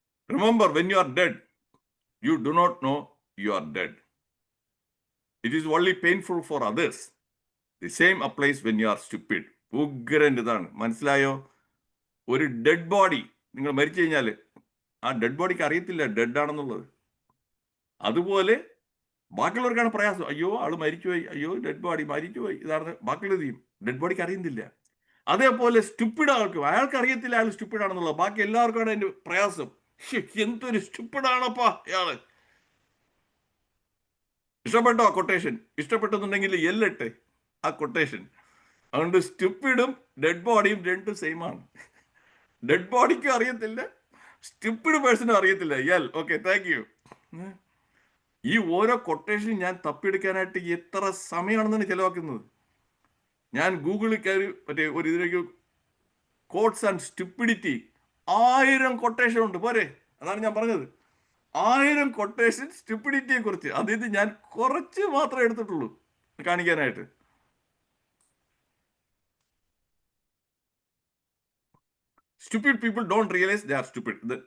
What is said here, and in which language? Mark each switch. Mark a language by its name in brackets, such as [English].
[English] Remember, when you are dead, you do not know you are dead. It is only painful for others. The same applies when you are stupid. [Malayalam] ഉഗ്രൻ ഇതാണ്, മനസ്സിലായോ? ഒരു dead body നിങ്ങൾ മരിച്ചു കഴിഞ്ഞാൽ ആ dead ബോഡിക്ക് അറിയത്തില്ല ഡെഡ് ആണെന്നുള്ളത്. അതുപോലെ ബാക്കിയുള്ളവർക്കാണ് പ്രയാസം. അയ്യോ ആള് മരിച്ചുപോയി, അയ്യോ ഡെഡ് ബോഡി മരിച്ചുപോയി, ഇതാണ് ബാക്കിയുള്ളത് ചെയ്യും. ഡെഡ് ബോഡിക്ക് അറിയുന്നില്ല. അതേപോലെ സ്റ്റുപ്പിഡ് ആൾക്കും അയാൾക്ക് അറിയത്തില്ല അയാൾ സ്റ്റുപ്പിഡ് ആണെന്നുള്ളത്. ബാക്കി എല്ലാവർക്കാണ് അതിന്റെ പ്രയാസം. എന്തൊരു സ്റ്റുപ്പിഡാണപ്പാ ഇയാള്. ഇഷ്ടപ്പെട്ടോ ആ കൊട്ടേഷൻ? ഇഷ്ടപ്പെട്ടെന്നുണ്ടെങ്കിൽ എല്ലട്ടെ ആ കൊട്ടേഷൻ. അതുകൊണ്ട് സ്റ്റുപ്പിഡും ഡെഡ് ബോഡിയും രണ്ടും സെയിം ആണ്. ഡെഡ് ബോഡിക്കും അറിയത്തില്ല, സ്റ്റുപ്പിഡ് പേഴ്സണും അറിയത്തില്ല. Yell, [English] Okay, thank you. [Malayalam] ഈ ഓരോ കൊട്ടേഷൻ ഞാൻ തപ്പിയെടുക്കാനായിട്ട് എത്ര സമയമാണെന്നാണ് ചെലവാക്കുന്നത്. ഞാൻ ഗൂഗിളിൽ കയറി മറ്റേ ഒരു ഇതിലേക്ക് [English] quotes and stupidity [Malayalam] 1000 കൊട്ടേഷൻ ഉണ്ട്. പോരെ? അതാണ് ഞാൻ പറഞ്ഞത്, 1000 കൊട്ടേഷൻ സ്റ്റുപ്പിഡിറ്റിയെ കുറിച്ച്. അതിൽ ഞാൻ കുറച്ച് മാത്രമേ എടുത്തിട്ടുള്ളൂ കാണിക്കാനായിട്ട്. [English] Stupid people don't realize they are stupid.